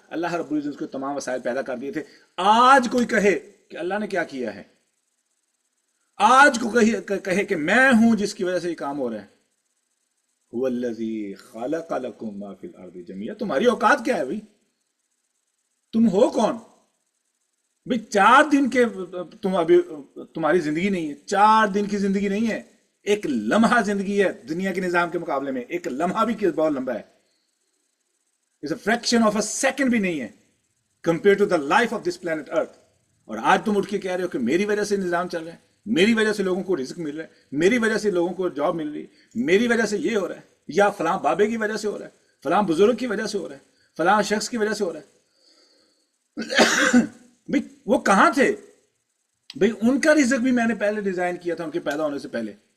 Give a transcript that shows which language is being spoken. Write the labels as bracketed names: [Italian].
[Urdu] اللہ رب العزت کو تمام وسائل پیدا کر دیے تھے. آج کوئی کہے کہ اللہ نے کیا کیا ہے, آج کو کہے کہ میں ہوں جس کی وجہ سے یہ کام ہو رہا ہے, [Arabic] هو الذی خلق لکم ما فی الارض جمیعا. [Urdu] تمہاری اوقات کیا ہے بھائی, تم ہو کون بھائی؟ 4 دن کے تم ابھی تمہاری زندگی نہیں ہے, 4 دن کی زندگی نہیں ہے, ایک لمحہ زندگی ہے دنیا کے نظام کے مقابلے میں. ایک لمحہ بھی بہت لمبا ہے, [English] it's a fraction of a second بھی نہیں ہے compared to the life of this planet earth. [Urdu] اور آج تم اٹھ کے کہہ رہے ہو کہ میری وجہ سے نظام چل رہا ہے, میری وجہ سے لوگوں کو رزق مل رہا ہے, میری وجہ سے لوگوں کو جاب مل رہی ہے, میری وجہ سے یہ ہو رہا ہے, یا فلاں بابے کی وجہ سے ہو رہا ہے, فلاں بزرگ کی وجہ سے ہو رہا ہے, فلاں شخص کی وجہ سے ہو رہا ہے. بھئی وہ کہاں تھے بھئی؟ ان کا رزق بھی میں نے پہلے ڈیزائن کیا تھا ان کے پیدا ہونے سے پہلے.